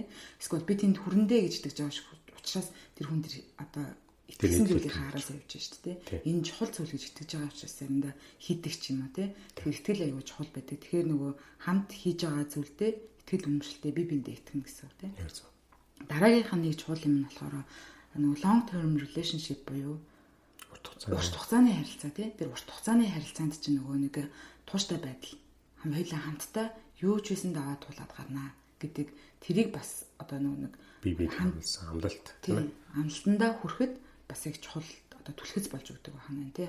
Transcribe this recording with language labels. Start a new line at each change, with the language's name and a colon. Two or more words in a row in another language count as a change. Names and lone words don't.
Mongolian: Эсвэл би тэнд хүрэндээ гэж итгэж байгаа учраас тэр хүн тэр одоо итгэсэн зүйлийг хараас явж шүү дээ тий. Энэ чухал зүйл гэж итгэж байгаа учраас заримдаа хийдэг ч юм уу тий. Тэгэхээр итгэл аягүй чухал байдаг. Тэгэхээр хамт хийж байгаа зүйлдээ итгэл үнэмшилтэй би биндээ итгэнэ гэсэн үг тий. Дараагийнх нь нэг чухал юм нь болохоор
English: long term relationship
Mongolian: буюу урт хугацааны харилцаа тий. Тэр урт хугацааны харилцаанд чинь нэг тууштай байдал. Хоёулаа хамтдаа юу ч байсан даваа туулаад гарнаа гэдэг тэрийг бас одоо нэг бие хамсан амлалт тий. Амлалтандаа хүрэхэд бас их чухал одоо түлхэц болж өгдөг байна тий.